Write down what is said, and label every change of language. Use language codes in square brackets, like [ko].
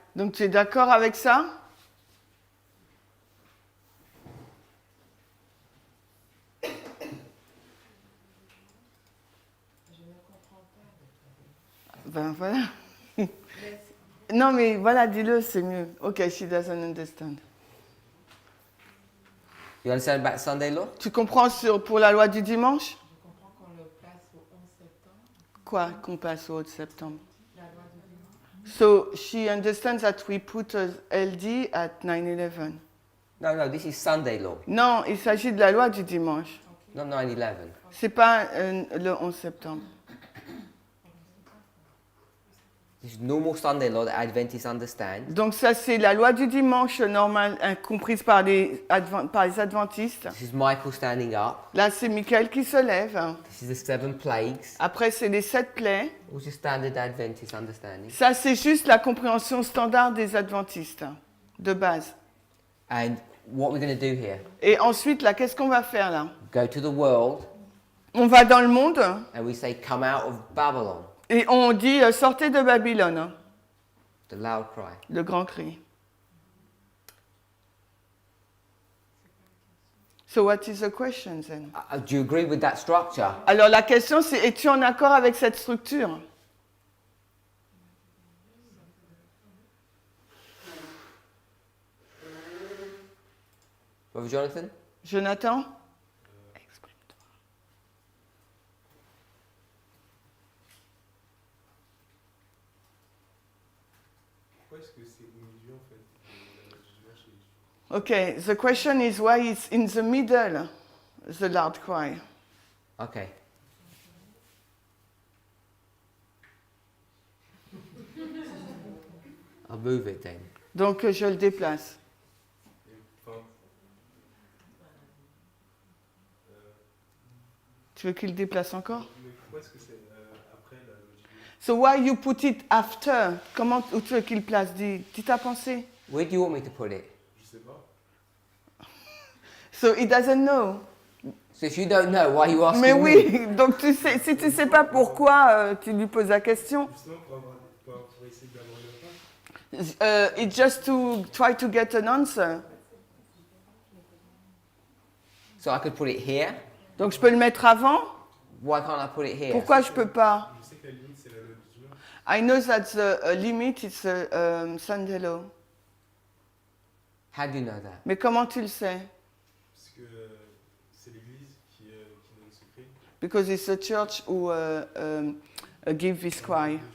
[fr] Donc tu es d'accord avec ça? Je ne comprends pas. Ben voilà. Non mais voilà, dis-le, c'est mieux. [en] Ok, she doesn't understand. You understand about Sunday law? [fr] Tu comprends pour la loi du dimanche? Je comprends qu'on le place au 11 septembre, Quoi qu'on passe au 11 septembre? la loi du dimanche. [en] So she understands that we put LD at 9/11. No, this is Sunday law, [fr] Non, il s'agit de la loi du dimanche. [en] not 9/11. [fr] C'est pas le 11 septembre. [en] This is normal Sunday law that Adventists understand. [fr] Donc ça, c'est la loi du dimanche normale, comprise par les adventistes. [en] This is Michael standing up. [fr] Là, c'est Michael qui se lève. [en] This is the 7 plagues. [fr] Après, c'est les 7 plaies. [en] What's your standard Adventist understanding? [fr] Ça, c'est juste la compréhension standard des adventistes, de base. [en] And what we're going to do here, [fr] Et ensuite, là, qu'est-ce qu'on va faire là? [en] go to the world [fr] On va dans le monde [en] and we say, come out of Babylon, [fr] et on dit sortez de Babylone, [en] the loud cry. [fr] le grand cri. [en] So what is the question then? Do you agree with that structure? [fr] Alors la question c'est, es-tu en accord avec cette structure? [en] Brother Jonathan? [fr] Jonathan? Exprime-toi. Pourquoi est-ce que c'est au milieu en fait de la dimanche et du... [en] Okay, the question is why it's in the middle, the loud cry. Okay. I'll move it then. [fr] Donc je le déplace. Enfin, Tu veux qu'il le déplace encore? mais pourquoi est-ce que c'est après la logique? [en] So why you put it after? [fr] Comment où tu veux qu'il place? Dis ta pensée. [en] Where do you want me to put it? [fr] Je sais pas. [en] So he doesn't know. So if you don't know, why are you asking [fr] Mais [en] me? [fr] oui, donc tu sais, si tu sais pas pourquoi, tu lui poses la question. Justement pour essayer d'avoir une réponse. [en] It's just to try to get an answer. So I could put it here. [fr] Donc je peux le mettre avant. [en] Why can't I put it here? [fr] Pourquoi je peux pas? Je sais que la limite c'est la loi du dimanche. [en] I know that the limit is Sunday law. How do you know that? [fr] Mais comment tu le sais? Parce que c'est l'église qui donne ce cri. [en] Because it's the church who give this cry.